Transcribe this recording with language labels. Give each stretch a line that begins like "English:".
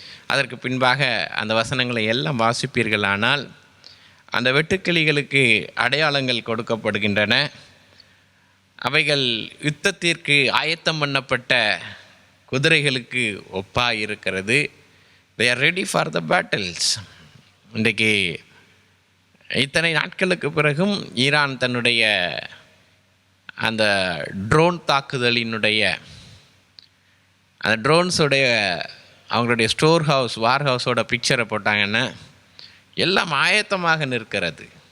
Tamil: அதற்கு பின்பாக அந்த வசனங்களை எல்லாம் வாசிப்பீர்களானால் அந்த வெட்டுக்கிளிகளுக்கு அடையாளங்கள் கொடுக்கப்படுகின்றன. அவைகள் யுத்தத்திற்கு ஆயத்தம் பண்ணப்பட்ட குதிரைகளுக்கு ஒப்பாக இருக்கிறது.
English: they are ready for the battles.
Tamil: இன்றைக்கு இத்தனை நாட்களுக்கு பிறகும் ஈரான் தன்னுடைய அந்த ட்ரோன் தாக்குதலினுடைய அந்த ட்ரோன்ஸுடைய அவங்களுடைய ஸ்டோர் ஹவுஸ் வார் ஹவுஸோட பிக்சரை போட்டாங்கன்னா எல்லாம் ஆயத்தமாக நிற்கிறது.